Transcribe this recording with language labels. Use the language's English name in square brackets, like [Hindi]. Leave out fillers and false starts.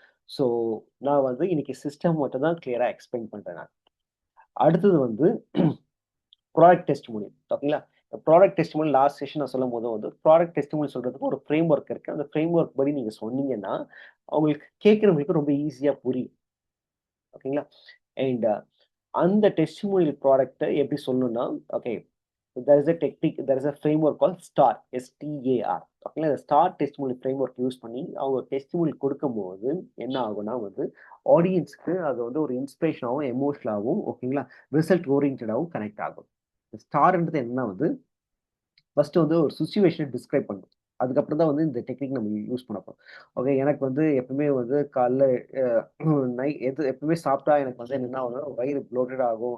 [Tamil] So நான் வந்து இன்னைக்கு சிஸ்டம் மட்டும் தான் கிளியரா எக்ஸ்பிளைன் பண்றேன் நான். அடுத்தது வந்து ப்ராடக்ட் டெஸ்டிமோனி. ஓகேங்களா? ப்ராடக்ட் டெஸ்டிமோனி லாஸ்ட் செஷன் நான் சொல்லும்போது வந்து ப்ராடக்ட் டெஸ்டிமோனி சொல்றதுக்கு ஒரு ஃப்ரேம் ஒர்க் இருக்கு. அந்த ஃப்ரேம் ஒர்க் படி நீங்க சொன்னீங்கன்னா, அவங்களுக்கு கேட்கிறவங்களுக்கு ரொம்ப ஈஸியா புரியும். ஓகேங்களா? அண்ட் அந்த டெஸ்டிமோனியல் ப்ராடக்ட்ட எப்படி சொல்லணும்னா, okay, [English] there is a technique, there is a framework called STAR, STAR. [Tamil] ஓகேங்களா? இந்த ஸ்டார் டெஸ்டிமோனியல் ஃப்ரேம்வொர்க் யூஸ் பண்ணி அவங்க டெஸ்டிமோனியல் கொடுக்கும்போது என்ன ஆகும்னா வந்து, ஆடியன்ஸ்க்கு அது வந்து ஒரு இன்ஸ்பிரேஷனாவும், எமோஷனலாவும் ஓகேங்களா? ரிசல்ட் ஓரியன்டடாவும் கனெக்ட் ஆகும். ஸ்டார்ன்றது என்னன்னா வந்து, ஃபர்ஸ்ட் வந்து ஒரு சிச்சுவேஷன டிஸ்கிரைப் பண்ணும். அதுக்கப்புறம் தான் வந்து இந்த டெக்னிக் நம்ம யூஸ் பண்ண போறோம். ஓகே, எனக்கு வந்து எப்பவுமே வந்து காலைல அ எப்பவுமே சாப்பிட்டா எனக்கு வந்து என்னன்னா வயிறு ப்ளோட்டட் ஆகும்.